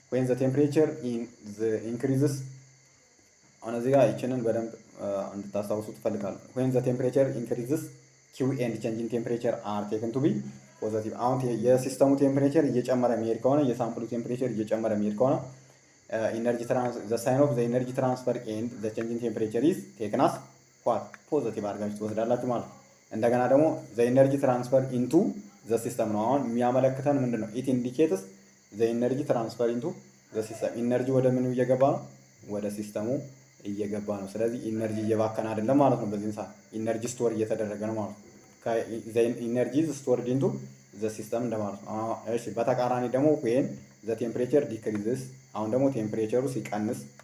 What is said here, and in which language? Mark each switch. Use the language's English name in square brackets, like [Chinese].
[English] the temperature increases [Amharic] አሁን እዚህ ጋር ይችንን በደንብ እንድታስታውሱ ትፈልጋለሁ። [English] when the temperature increases q and change in temperature are taken to be positive። [Amharic] አሁን የሲስተሙ ቴምፕሬቸር እየጨመረ የሚሄድ ከሆነ የሳምፕሉ ቴምፕሬቸር እየጨመረ የሚሄድ ከሆነ [English] the sign of the energy transfer and the change in temperature is taken as what [Amharic] ፖዚቲቭ አድርጋችሁ ትወስዳላችሁ ማለት ነው። እንደገና ደግሞ [English] the energy transfer into the system [Amharic] ነው። አሁን የሚያመለክተን ምንድን ነው? [English] it indicates the energy transfer into the system [Amharic] ኢነርጂ ወደ ምኑ እየገባ ነው? ወደ ሲስተሙ እየገባ ነው። ስለዚህ ኢነርጂ እየባከነ አይደለም ማለት ነው። በዚህ ሰዓት ኢነርጂ ስቶር እየተደረገ ነው ማለት ነው። ኢነርጂ ስቶርድ ኢንቱ ዘ ሲስተም እንደማለት ነው። እሺ በተቃራኒ ደግሞ [English] when the temperature decreases [Amharic] አሁን ደግሞ ቴምፕሬቸሩ ሲቀንስ